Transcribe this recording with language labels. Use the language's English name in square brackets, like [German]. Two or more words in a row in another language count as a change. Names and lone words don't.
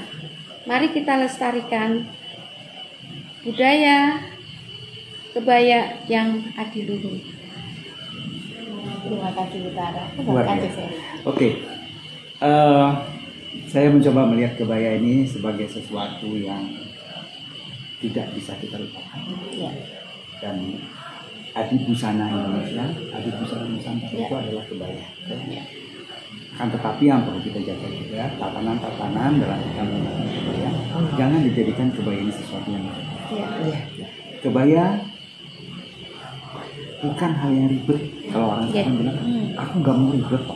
[Indonesian] Mari kita lestarikan budaya kebaya yang adiluhung. Terima kasih Bu Tara. Luar biasa. Oke. Saya mencoba melihat kebaya ini sebagai sesuatu yang tidak bisa kita lupakan. Ya. Dan adi busana Indonesia, adi busana Nusantara itu adalah kebaya. Kan tetapi yang perlu kita jaga juga tatanan-tatanan dalam kita menggunakan kebaya. Jangan dijadikan kebaya ini sesuatu yang kebaya bukan hal yang ribet. Kalau orang sekarang bilang, aku nggak mau ribet kok.